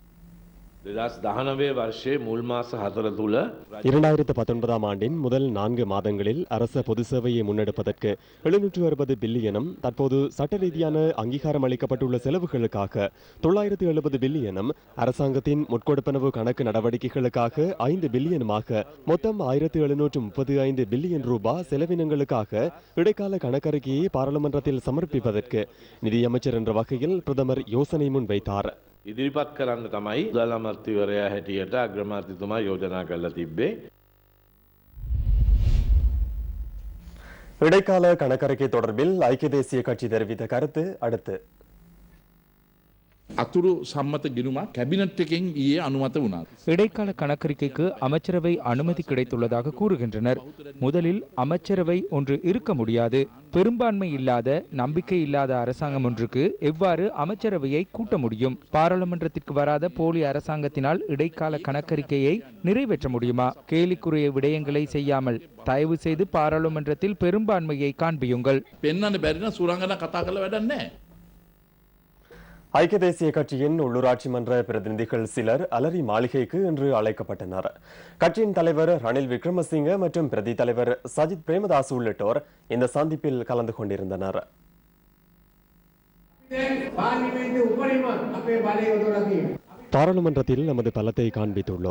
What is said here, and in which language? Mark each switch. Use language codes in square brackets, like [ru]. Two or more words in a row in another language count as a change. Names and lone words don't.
[ta] 2019ஆம் ஆண்டின் முதல் 4 மாதங்களில் அரச பொது சேவையை முன்னெடுப்பதற்கு 760 பில்லியனும், தற்போது சட்ட ரீதியான அங்கீகாரம் அளிக்கப்பட்டுள்ள செலவுகளுக்காக 970 பில்லியனும், அரசாங்கத்தின் முட்கொடுப்பனவு கணக்கு நடவடிக்கைகளுக்காக 5 பில்லியனுமாக மொத்தம் 1735 பில்லியன் ரூபாய் செலவினங்களுக்காக இடைக்கால கணக்கறிக்கையை பாராளுமன்றத்தில் சமர்ப்பிப்பதற்கு நிதியமைச்சர் என்ற வகையில் பிரதமர் யோசனை முன்வைத்தார். [si] ඉදිරිපත් කරන්න තමයි මුදල් අමාත්‍යවරයා හැටියට අග්‍රාමාත්‍යතුමා යෝජනා කරලා තිබ්බේ. [ta] இடைக்கால கணக்கறிக்கை தொடர்பில் ஐக்கிய தேசிய கட்சி தெரிவித்த கருத்து அடுத்து. [si] අතුරු සම්මත ගිණුමක් කැබිනට් එකෙන් ඊයේ අනුමත වුණා. [ta] இடைக்கால கணக்கறிக்கைக்கு அமைச்சரவை அனுமதி கிடைத்துள்ளதாக கூறுகின்றனர். முதலில் அமைச்சரவை ஒன்று இருக்க முடியாது. பெரும்பான்மை இல்லாத, நம்பிக்கை இல்லாத அரசாங்கம் ஒன்றுக்கு எவ்வாறு அமைச்சரவையை கூட்ட முடியும்? பாராளுமன்றத்திற்கு வராத போலி அரசாங்கத்தினால் இடைக்கால கணக்கறிக்கையை நிறைவேற்ற முடியுமா? கேலிக்குரிய விடயங்களை செய்யாமல் தயவு செய்து பாராளுமன்றத்தில் பெரும்பான்மையை காண்பியுங்கள். [si] පෙන්වන්න බැරි නම් සුරංගනා කතා කරලා වැඩක් නැහැ. [ta] ஐக்கிய தேசிய கட்சியின் உள்ளூராட்சி மன்ற பிரதிநிதிகள் சிலர் அலரி மாளிகைக்கு இன்று அழைக்கப்பட்டனர். கட்சியின் தலைவர் ரணில் விக்ரமசிங்க மற்றும் பிரதி தலைவர் சஜித் பிரேமதாஸ் உள்ளிட்டோர் இந்த சந்திப்பில் கலந்து கொண்டிருந்தனர். பாராளுமன்றத்தில் நமது பலத்தை காண்பித்துள்ளோம்.